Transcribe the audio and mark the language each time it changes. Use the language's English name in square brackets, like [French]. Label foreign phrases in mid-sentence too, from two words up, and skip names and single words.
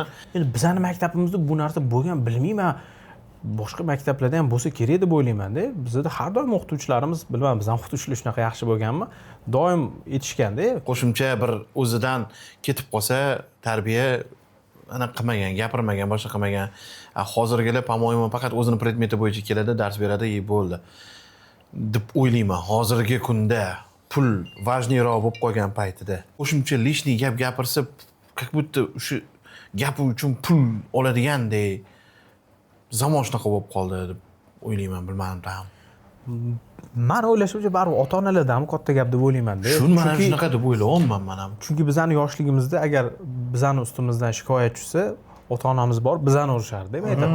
[Uzbek] Endi bizning maktabimizda bu narsa bo'lgan bilmayman. Boshqa maktablarda ham bo'lsa kerak deb o'ylayman-da. Bizda har doim o'qituvchilarimiz, bilmadim, bizning o'qituvchilar shunaqa yaxshi bo'lganmi? Doim aytishganda, qo'shimcha bir o'zidan ketib qolsa, tarbiya ana qilmagan, gapirmagan, boshqa qilmagan. Hozirgilar, [Russian] по-моему, [Uzbek] faqat o'zining predmeti bo'yicha keladi, dars beradi, bo'ldi deb o'ylayman. Hozirgi kunda pul важныйroq bo'lib qolgan paytida qo'shimcha lishniy gap gapirsa, [Russian] как будто [Uzbek] o'sha gapi uchun pul oladigandek zamon shunaqa bo'lib qoldi deb o'ylayman, bilmadim ham. Men o'ylashimcha baribir ota-onalarda ham katta gap deb o'ylayman-da. Shuni mana shunaqa deb o'ylayapman men ham. Chunki bizning yoshligimizda agar bizning ustimizdan shikoyat tushsa, ota-onamiz borib bizani urishardi, maktabda.